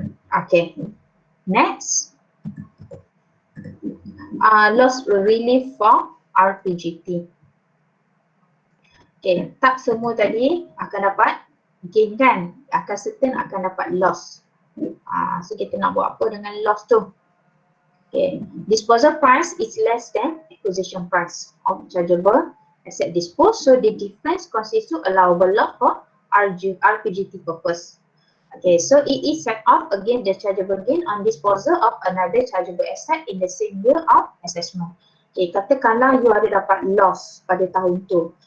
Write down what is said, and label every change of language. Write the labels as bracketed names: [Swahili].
[English] Okay, next, loss relief for RPGT. [Malay] Okay, tak semua tadi akan dapat gain kan, akan certain akan dapat loss. So kita nak buat apa dengan loss tu? [English] Okay, disposal price is less than acquisition price of chargeable asset disposed, so the difference constitutes allowable loss for RPGT purpose. Okay, so it is set off against the chargeable gain on disposal of another chargeable asset in the same year of assessment. [Malay] Okay, katakanlah you ada dapat loss pada tahun tu.